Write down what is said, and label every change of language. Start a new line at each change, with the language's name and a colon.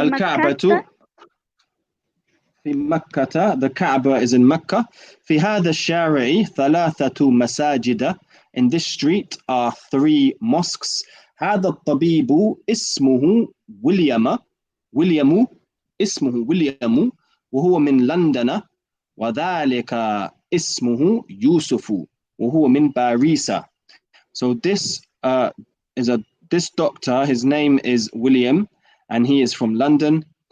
Arabic: Al-Ka'batu في مكة.
English: The Kaaba is in Mecca.
Arabic: في هذا الشارع 3 مساجد.
English: In this street are 3 mosques.
Arabic: هذا الطبيب اسمه ويليام اسمه ويليام وهو من لندن. وذلك اسمه يوسف وهو من باريس.
English: So this this doctor, his name is William and he is from London.